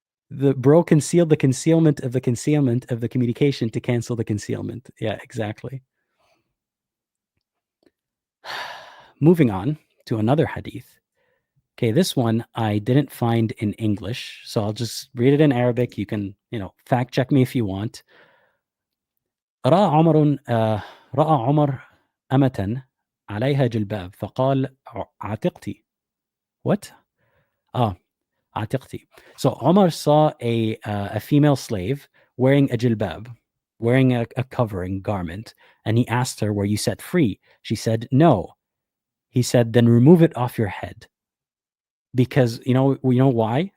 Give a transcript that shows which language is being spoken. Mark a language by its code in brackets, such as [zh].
[en] The bro concealed the concealment of the concealment of the communication to cancel the concealment. Yeah, exactly. Moving on to another hadith. Okay, this one I didn't find in English, so I'll just read it in Arabic. You can, fact check me if you want. [ar] رأى عمر أمة عليها جلباب فقال عتقتي. [en] What? عتقتي. So Omar saw a female slave wearing a jilbab, wearing a covering garment, and he asked her, were you set free? She said, no. He said, then remove it off your head. Because, we know why?